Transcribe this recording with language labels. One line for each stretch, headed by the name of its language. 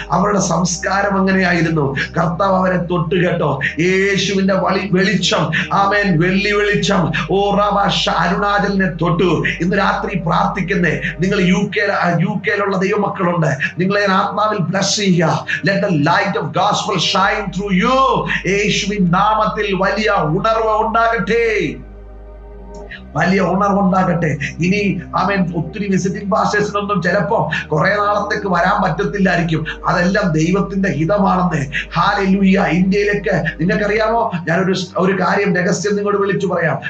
Malayalam: അവരുടെ സംസ്കാരം അങ്ങനെയായിരുന്നു. കർത്താവ് അവരെ തൊട്ട് കേട്ടോ. യേശുവിന്റെ വെളിച്ചം, ആമേൻ, വെള്ളി വെളിച്ചം അരുണാചലിനെ തൊട്ടു. ഇന്ന് രാത്രി പ്രാർത്ഥിക്കുന്നേ നിങ്ങൾ യുകെയിലുള്ള ദൈവമക്കളുണ്ട്, നിങ്ങളെ ആത്മാവിൽ ബ്ലസ് ചെയ്യുക.
English: Let the light of gospel shine through you.
Malayalam: യേശുവിൻ നാമത്തിൽ വലിയ ഉണർവ് ഉണ്ടാകട്ടെ, വലിയ ഉണർവുണ്ടാകട്ടെ. ഇനി ഒത്തിരി വിസിറ്റിംഗ് പാസ്റ്റേഴ്സിനൊന്നും ചിലപ്പോ കുറെ നാളത്തേക്ക് വരാൻ പറ്റത്തില്ലായിരിക്കും. അതെല്ലാം ദൈവത്തിന്റെ ഹിതമാണെന്ന്. ഹല്ലേലൂയ. ഇന്ത്യയിലേക്ക് നിങ്ങൾക്കറിയാമോ, ഞാനൊരു കാര്യം രഹസ്യം നിങ്ങളോട് വിളിച്ചു പറയാം.